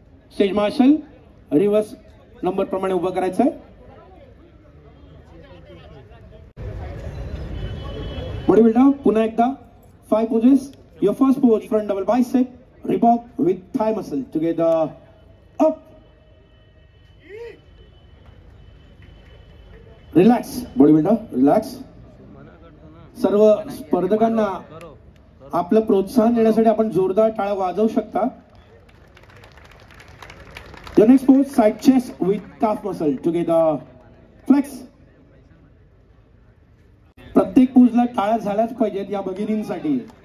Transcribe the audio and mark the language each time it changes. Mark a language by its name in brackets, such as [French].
[English] Stage marshal, reverse number [Marathi] प्रमाणे उभा करायचा आहे. Bodybuilder, पुन्हा एकदा 5 poses. [English] Your first pose, front double bicep, Reebok with thigh muscle. Together, up. Relax, bodybuilder, relax. [Marathi] सर्व स्पर्धकांना आपलं प्रोत्साहन देण्यासाठी आपण जोरदार टाळ्या वाजवू शकता. [English] Your next pose, side chest with calf muscle. Together, flex. [Marathi] प्रत्येक पोजला टाळ्या झाल्याच पाहिजेत या भगिनींसाठी.